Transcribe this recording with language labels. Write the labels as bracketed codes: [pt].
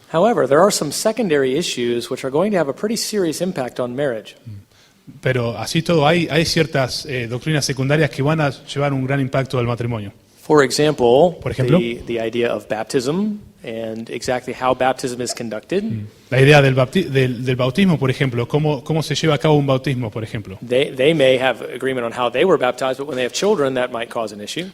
[en] However, there are some secondary issues which are going to have a pretty serious impact on marriage. [es] Pero así todo, hay ciertas doctrinas secundarias que van a llevar un gran impacto al matrimonio. [en] For example, [es] Por ejemplo, [en] the idea of baptism and exactly how baptism is conducted. [es] La idea del bautismo, por ejemplo, cómo se lleva a cabo un bautismo, por ejemplo. [en] They may have agreement on how they were baptized, but when they have children, that might cause an issue.